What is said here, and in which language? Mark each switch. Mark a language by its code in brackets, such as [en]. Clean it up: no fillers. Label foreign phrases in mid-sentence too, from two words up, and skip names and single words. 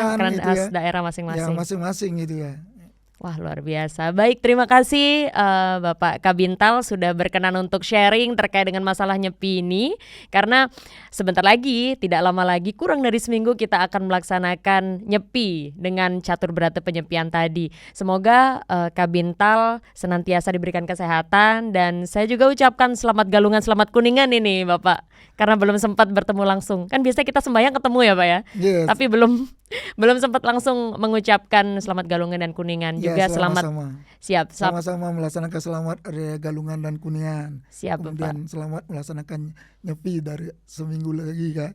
[id] Makanan khas daerah masing-masing. Ya masing-masing gitu ya. Wah luar biasa. Baik, terima kasih Bapak Kabintal sudah berkenan untuk sharing terkait dengan masalah nyepi ini. Karena sebentar lagi, tidak lama lagi, kurang dari seminggu kita akan melaksanakan nyepi dengan catur berata penyepian tadi. Semoga Kabintal senantiasa diberikan kesehatan. Dan saya juga ucapkan selamat galungan, selamat kuningan ini Bapak. Karena belum sempat bertemu langsung. Kan biasanya kita sembahyang ketemu ya Pak ya. Yes. Tapi belum sempat langsung mengucapkan selamat galungan dan kuningan. Juga selamat siap sama-sama melaksanakan selamat Raya Galungan dan Kuningan. Siap kemudian Bapak. Selamat melaksanakan nyepi dari seminggu lagi kan.